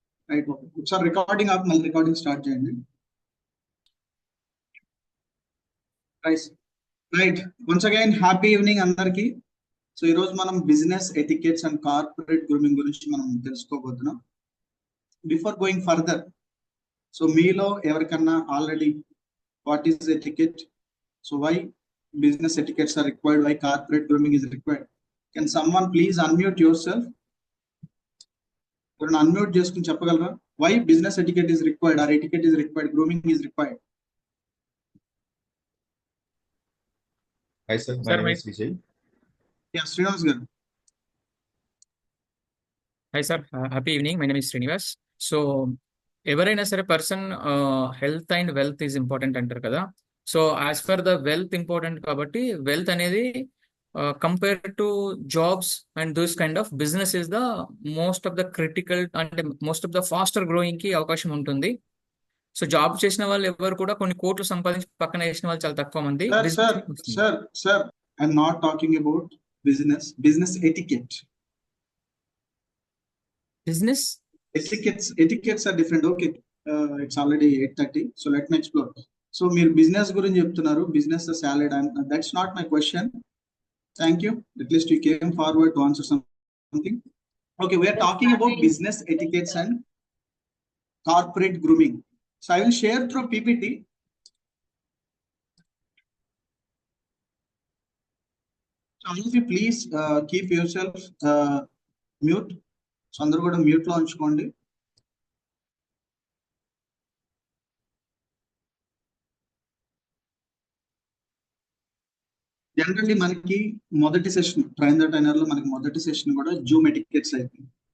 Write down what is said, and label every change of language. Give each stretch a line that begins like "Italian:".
Telugu: Right, ఒకసారి recording ఆపి మళ్ళీ రికార్డింగ్ స్టార్ట్ చేయండి. Right,
English: once again happy evening
Telugu: అందరికి. సో ఈరోజు మనం business etiquettes and corporate grooming గురించి మనం తెలుసుకోబోతున్నాం.
English: before going further, so
Telugu: మీలో ఎవరికన్నా
English: Already what is etiquette, so why business etiquettes are required, why corporate grooming is required, can someone please unmute yourself? Or unmute
Telugu: cheskoni cheppagalra
English: why business etiquette is required, or etiquette is required, grooming is required? Hi sir, my name is Vijay. Yeah, Srinivas garu. Hi sir, happy evening. My name is Srinivas.
Telugu: So ఎవరైనా సరే person health and wealth is important అంటారు కదా. So
English: as for the wealth
Telugu: important కాబట్టి wealth అనేది compare to jobs
English: and this kind of business is the most of the critical,
Telugu: అంటే most of the faster growing కి అవకాశం ఉంటుంది. So job చేసిన వాళ్ళు ఎవరు కూడా కొన్ని కోట్లు సంపాదించి పక్కన వేసిన వాళ్ళు చాలా తక్కువ మంది.
English: Sir, I'm not talking about business etiquette. Business etiquettes are different. Okay, it's already 8:30, so let me explore. So
Telugu: మీరు బిజినెస్ గురించి చెప్తున్నారు,
English: Business salary, that's not my question. Thank you, at least you came forward to answer something. Okay, we are talking about business etiquettes and corporate grooming. So I will share through PPT. So all of you please keep yourself mute.
Telugu: So అందరూ కూడా mute లో ఉంచుకోండి. Generally మనకి మొదటి session train the trainer లో మనకి మొదటి session కూడా జూమ్ ఎటికెట్స్ అయిపోయింది.